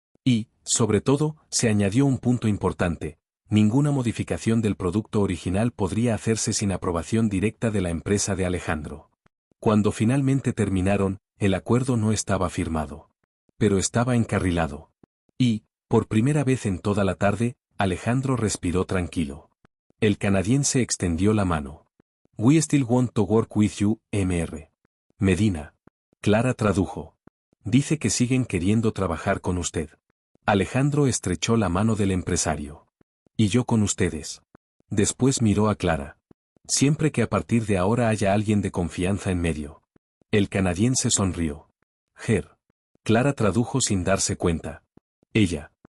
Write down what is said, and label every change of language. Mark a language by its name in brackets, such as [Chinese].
[Spanish] Y, sobre todo, se añadió un punto importante. Ninguna modificación del producto original podría hacerse sin aprobación directa de la empresa de Alejandro. Cuando finalmente terminaron, el acuerdo no estaba firmado. Pero estaba encarrilado. Y, por primera vez en toda la tarde, Alejandro respiró tranquilo. El canadiense extendió la mano. [English] We still want to work with you, Mr. [Spanish] Medina. Clara tradujo. Dice que siguen queriendo trabajar con usted. Alejandro estrechó la mano del empresario. Y yo con ustedes. Después miró a Clara. Siempre que a partir de ahora haya alguien de confianza en medio. El canadiense sonrió. Ger. Clara tradujo sin darse cuenta. Ella.